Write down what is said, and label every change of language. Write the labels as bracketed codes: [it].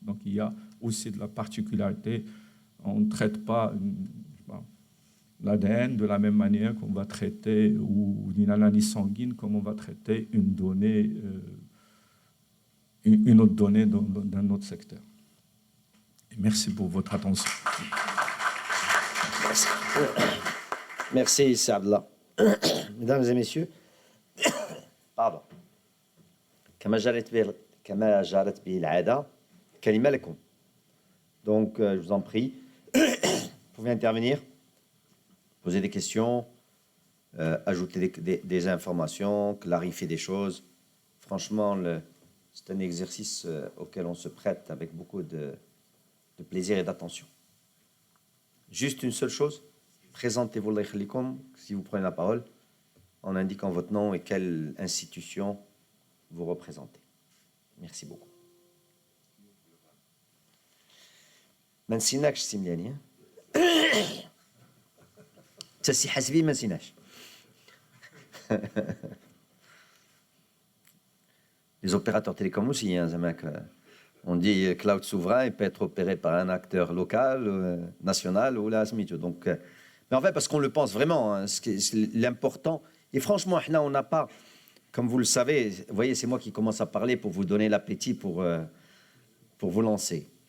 [fr] Donc il y a aussi de la particularité. On ne traite pas l'ADN de la même manière qu'on va traiter, ou une analyse sanguine comme on va traiter une donnée, une autre donnée d'un autre secteur. Et merci pour votre attention. Merci. Merci, Saadla. Mesdames et messieurs, pardon. [ar] كما جرت به العادة كلمة لكم. [fr] Donc, je vous en prie, vous pouvez intervenir, poser des questions, ajouter des informations, clarifier des choses. Franchement, c'est un exercice auquel on se prête avec beaucoup de plaisir et d'attention. Juste une seule chose, présentez-vous, si vous prenez la parole, en indiquant votre nom et quelle institution vous représentez. Merci beaucoup. [ar] ما نسيناكش سي ملياني حتى سي حسبي ما نسيناش. [fr] Les opérateurs télécoms aussi, hein, on dit cloud souverain, il peut être opéré par un acteur local, national ou la SMITO. Donc, mais en fait, parce qu'on le pense vraiment, hein, l'important. Et franchement, on n'a pas, comme vous le savez, vous voyez, c'est moi qui commence à parler pour vous donner l'appétit pour vous lancer.